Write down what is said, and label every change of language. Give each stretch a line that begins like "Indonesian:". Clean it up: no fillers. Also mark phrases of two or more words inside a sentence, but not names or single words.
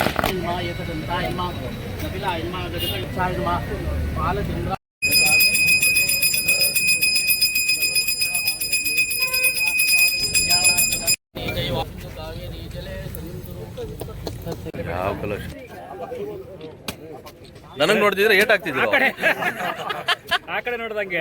Sanskrit: नमः एकदन्ताय नमः कपिलाय नमः गजकण्ठाय नमः बालचन्द्राय
Kannada: ಯಾವ ಕಲರ್ ನನಗೆ ನೋಡ್ತಿದ್ರೆ ಏಟ್ ಆಗ್ತಿದ್ರು ಆ ಕಡೆ ನೋಡ್ದಂಗೆ